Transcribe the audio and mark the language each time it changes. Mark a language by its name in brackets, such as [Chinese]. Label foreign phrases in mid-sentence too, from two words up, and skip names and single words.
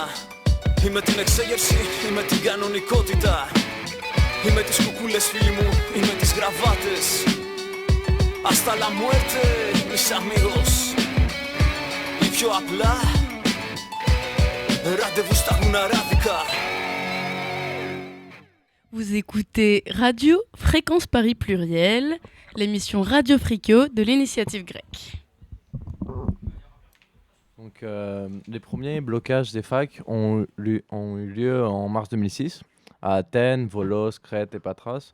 [Greek] Ή με την εξέγερση ή με την κανονικότητα. Ή με τις κουκούλες φίλοι μου ή με τις γραβάτες. [Spanish] Hasta la muerte, mis amigos. [Greek] Ή πιο απλά ραντεβού στα γουναράδικα. [French] Vous écoutez Radio Fréquence Paris Pluriel, l'émission Radio Fricot de l'initiative grecque. Donc, les premiers blocages des facs ont eu lieu en mars 2006 à Athènes, Volos, Crète et Patras.